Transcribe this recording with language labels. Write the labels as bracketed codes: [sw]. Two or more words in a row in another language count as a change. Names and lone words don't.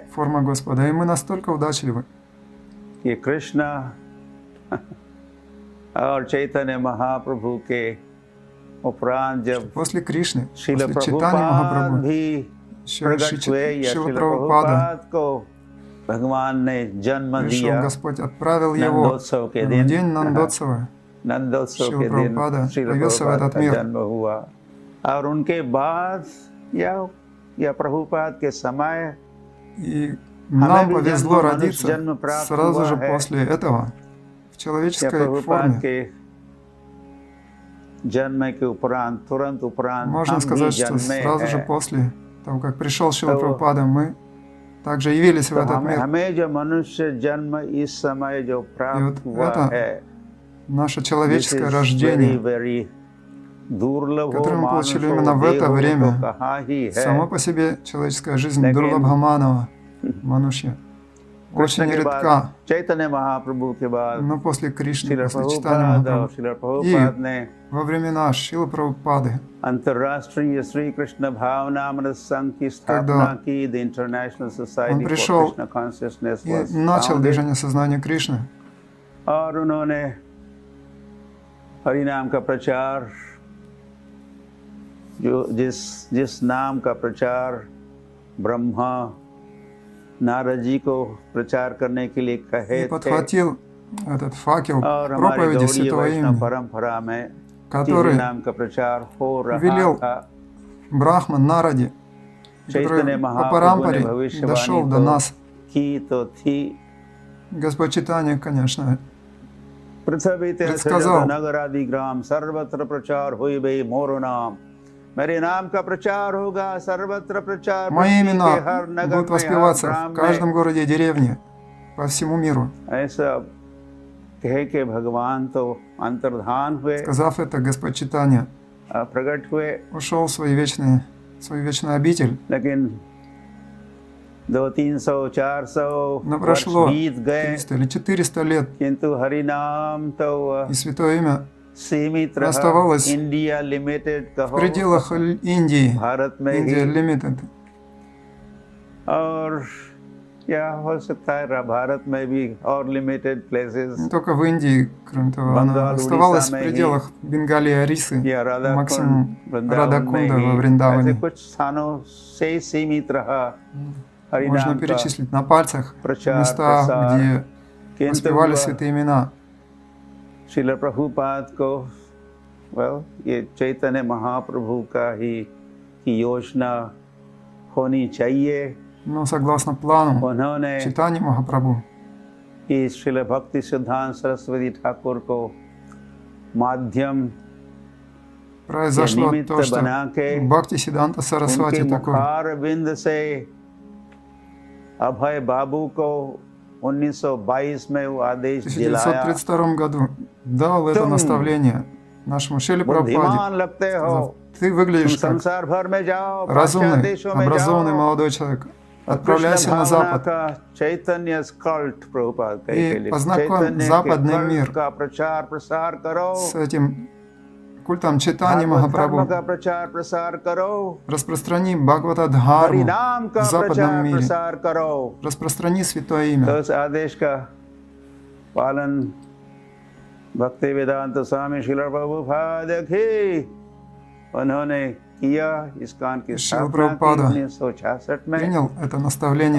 [ru] Форма Господа. И мы настолько удачливы, [hi] कि कृष्ण और चैतन्य महाप्रभु के उपरांत जब [ru] после Кришны, [hi] श्रील [ru] после Чайтаньи [hi] प्रभुपाद [ru] Махапрабху, [hi] भी [ru] еще [hi] प्रकट हुए, या [ru] Шила [hi] श्रील [ru] Прабхупада, [hi] प्रभुपाद को भगवान ने जन्म [ru] пришел [hi] दिया [ru] Господь, отправил его [hi] नंदोत्सव के [ru] в [hi] दिन। [ru] день Нандотсова. [hi] नंदोत्सव [ru] Шрила [hi] के दिन [ru] Прабхупада [hi] श्रील [ru] появился в [hi] प्रभुपाद [ru] этот [hi] का [ru] мир. [hi] जन्म हुआ, और उनके बाद या प्रभुपाद के समय [ru] И [hi] हमें [ru] нам [hi] भी [ru] повезло [hi] जन्म, मनुष्य [ru] родиться [hi] जन्म प्राप्त [ru] сразу [hi] हुआ [ru] же [hi] है। [ru] после этого в [hi] या [ru] человеческой [hi] प्रभुपाद [ru] форме. [hi] के जन्म के उपरांत, तुरंत उपरांत [ru] Можно [hi] हम भी [ru] сказать, что [hi] जन्मे [ru] сразу же [hi] हैं। [ru] после того, как пришел Шрила [hi] तो- [ru] Прабхупада, мы также явились в [hi] तो [ru] этот мир. [hi] हमें जो मनुष्य जन्म इस समय जो प्राप्त [ru] вот [hi] हुआ [ru] это [hi] है, [ru] Наше [en] this [ru] человеческое [en] is [ru] рождение, [hi] very दुर्लभ [ru] которое мы [hi] हो, [ru] получили [sa] मानुषो [ru] именно в это [sa] देहो [ru] время, [hi] तो कहा ही है। [ru] само по себе человеческая жизнь [hi] लेकिन- [ru] Дурлабхаманова, Манушья, [hi] कृष्ण [ru] очень [hi] के बाद, [ru] редка. [hi] चैतन्य महाप्रभु के बाद [ru] Но после Кришны, [hi] श्रील [ru] после Чайтаньи [hi] प्रभुपाद और [ru] Махапрабху, [hi] श्रील प्रभुपाद ने [ru] во времена Шрилы Прабхупады, [hi] अंतर्राष्ट्रीय श्री कृष्ण भावनामृत संघ की स्थापना [ru] Когда [en] की, the International [ru] он [en] Society for [ru] пришел [en] Krishna Consciousness [ru] и начал движение сознания Кришны, [hi] और उन्होंने हरिनाम का प्रचार, जो जिस नाम का प्रचार ब्रह्मा नारद जी को प्रचार करने के लिए कहे [ru] и [hi] थे, [ru] подхватил этот факел [hi] और हमारी [ru] проповеди [hi] गौड़ीय [ru] Святого [hi] वैष्णव [ru] имени, [hi] परंपरा में [ru] который [hi] नाम का प्रचार हो रहा [ru] велел [hi] था। [ru] Брахман Наради, [hi] चैतन्य [ru] который по [hi] महाप्रभु ने [ru] парампаре [hi] भविष्यवाणी [ru] дошел до [hi] तो [ru] нас. [hi] की तो थी, [ru] Господь Чайтанья, конечно, [bn] পৃথিবীতে [ru] предсказал. [bn] নগর আদি গ্রাম সর্বত্র প্রচার হইবে মোর নাম, [hi] मेरे नाम का प्रचार होगा सर्वत्र प्रचार, [ru] Мои [hi] पृथ्वी के हर [ru] имена [hi] नगर [ru] будут [hi] में, हर [ru] воспеваться [hi] ग्राम [ru] в каждом [hi] में। [ru] городе и деревне, по всему миру. [hi] ऐसा कह के भगवान तो अंतर्धान हुए, [ru] Сказав это, Господь Чайтанья [hi] प्रकट हुए, [ru] ушел в свою вечную обитель. [hi] लेकिन 200, 300, 400 [ru] Но [hi] वर्ष [ru] прошло [hi] बीत गए, [ru] 300 или 400 лет, [hi] किंतु हरि नाम तो [ru] и Святое Имя [hi] सीमित रहा। [ru] оставалось [en] India Limited [ru] в [hi] कहो, [ru] пределах Индии, [hi] भारत में [en] India [hi] ही [en] Limited. [hi] और या हो सकता है भारत में भी और लिमिटेड [ru] Не प्लेसेस только в Индии, кроме того, она Бангал, оставалась в [hi] Уड़ीसा में [ru] пределах Бенгалии, Арисы, [hi] या राधा [ru] максимум [hi] कुंड वृंदावन में [ru] Радакунда во [hi] ही ऐसे [ru] Вриндаване. [hi] कुछ स्थानों से ही सीमित रहा [ru] Можно [hi] हरिनाम का [ru] перечислить на пальцах [hi] प्रचार [ru] места, [hi] प्रसार [ru] где [hi] किंतु [ru] воспевали [hi] हुआ [ru] святые имена. [hi] श्रील प्रभुपाद को ये चैतन्य महाप्रभु का ही की योजना होनी चाहिए [ru] Но согласно плану [hi] उन्होंने [ru] Чайтаньи Махапрабху [hi] इस श्रील भक्ति सिद्धांत सरस्वती ठाकुर को माध्यम [ru] произошло [hi] निमित्त [ru] то, что [hi] बना के [ru] Бхакти Сиданта [hi] उनके [ru] Сарасвати такой [hi] मुखार बिंद से अभय बाबू को 1922 में वो [ru] в [hi] आदेश दिलाया [ru] 1932 году дал это [hi] Тум [ru] наставление нашему Шиле Прабхупаде. [hi] बुद्धिमान लगते हो [ru] Сказал, ты [hi] तुम [ru] выглядишь как [hi] संसार भर में जाओ पाश्चात्य [ru] разумный, [hi] देशों में [ru] образованный [hi] जाओ [ru] молодой человек. [hi] और [ru] Отправляйся [hi] कृष्ण [ru] на [hi] भावना [ru] Запад [hi] का चैतन्य कल्ट प्रभुपाद [ru] И [hi] के लिए [ru] познакомь [hi] चैतन्य के [ru] западный [hi] कल्ट [ru] мир [hi] का प्रचार प्रसार करो [ru] с этим культом Чайтаньи [hi] भागवत धर्म [ru] Махапрабху. [hi] का प्रचार प्रसार करो [ru] Распространи Бхагавата Дхарму [hi] हरिनाम [ru] в [hi] का [ru] западном [hi] प्रचार [ru] мире. [hi] प्रसार करो [ru] Распространи святое [hi] तो [ru] имя. [hi] उस आदेश का पालन भक्ति वेदांत स्वामी श्रील प्रभुपाद की उन्होंने किया इस कान की [ru] Шрила [hi] स्थापना की [ru] Прабхупада [hi] 1966 में [ru] Принял это наставление